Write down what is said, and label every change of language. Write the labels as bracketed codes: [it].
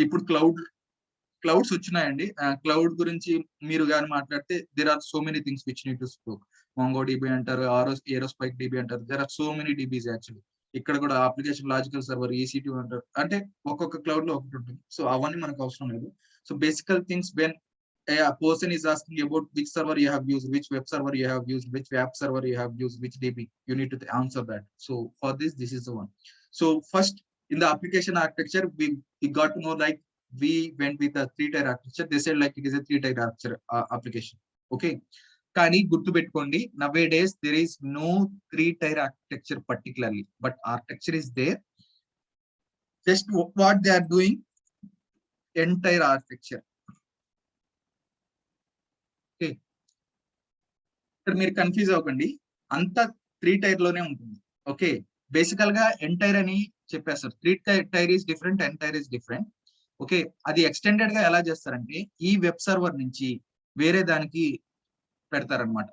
[te] ఇప్పుడు క్లౌడ్స్ వచ్చినాయండి. క్లౌడ్ గురించి మీరు కానీ మాట్లాడితే [en] There are so many things which need to spoke. [te] Mango dB అంటారు, ఏరోస్పైక్ డిబి అంటారు, [en] There are so many DBs actually. [te] ఇక్కడ కూడా అప్లికేషన్ లాజికల్ సర్వర్, EC2 అంటారు, అంటే ఒక్కొక్క క్లౌడ్ లో ఒకటి ఉంటుంది. సో అవన్నీ మనకు అవసరం లేదు. [en] So basical things when a person is asking about which server you have used, which web server you have used, which app server you have used, which DB, you need to answer that. So for this is the one. So first in the application architecture, we got to know like we went with a 3-tier architecture. They said like it is a 3-tier architecture application. Okay, [te] కానీ గుర్తు పెట్టుకోండి, [en] nowadays there is no 3-tier architecture particularly, but architecture is there. Just what they are doing, entire architecture. [te] ఇక్కడ మీరు confuse అవ్వకండి, అంతా 3-tier లోనే ఉంటుంది. Okay, బేసికల్ గా ఎంటైర్ అని చెప్పేస్తారు. [en] 3-tier is different, n-tier is different. [te] Okay, అది ఎక్స్టెండెడ్ గా ఎలా చేస్తారంటే ఈ వెబ్ సర్వర్ నుంచి వేరే దానికి పెడతారనమాట.